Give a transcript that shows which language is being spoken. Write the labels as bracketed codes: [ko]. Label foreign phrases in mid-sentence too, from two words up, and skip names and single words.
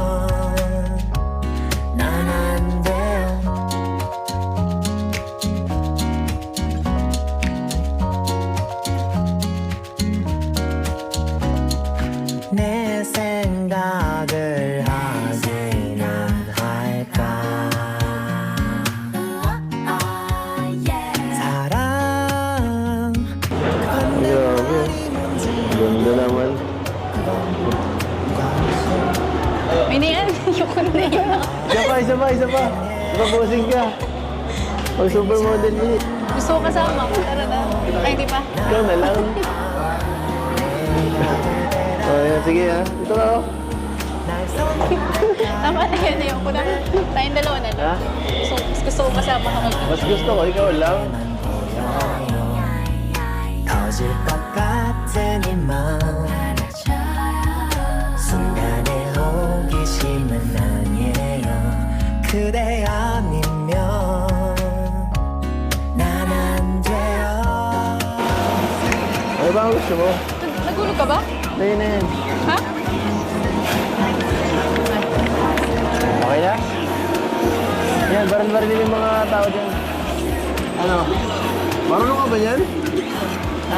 [ko] 난 안 돼요 내 생각을 하기는 할까 사랑 [tl] Grabe. Ganda naman. May na yan. Ayoko na yan. Isa pa. Bossing ka. O supermodel ni. Gusto ko kasama. Tara na. Ay, di pa. Ikaw na lang. O yan, sige ha. Ito ka oh. Tama na yan. Ayoko na. Tayong dalawa na lang. Ha? Gusto ko kasama ka mag- Mas gusto ko, ikaw lang. [ko] 터질 것 같은 이맘 순간의 호기심은 아니에요 그대 아니면 난 안 돼요 [tl] Ano ba ang gusto mo? Nagulog ka ba? Tayo na yan. Ha? Okay na? Yan, baril-baril yung mga tao dyan. Ano? Marunong ka ba yan? Ha?